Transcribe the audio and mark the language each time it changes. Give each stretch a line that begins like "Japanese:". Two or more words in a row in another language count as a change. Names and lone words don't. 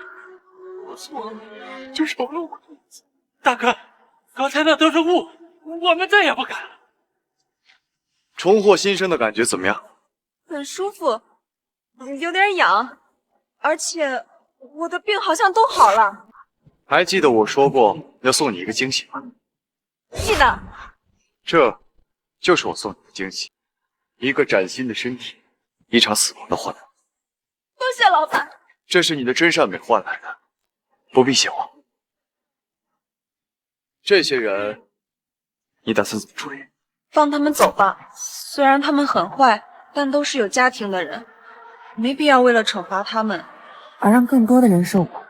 Chinese: 我錯了，就饒了我一次。大哥，剛才那都是霧，我們再也不敢了。重獲新生的感覺怎麼樣？很舒服，有點癢，而且我的病好像都好了。還記得我說過要送你一個驚喜嗎？記得。這就是我送你的驚喜，一個嶄新的身體，一場死亡的換來。多謝老闆。這是你的真善美換來的，不必謝我。這些人，你打算怎麼處理？放他們走吧，雖然他們很壞，但都是有家庭的人，沒必要為了懲罰他們而讓更多的人受苦。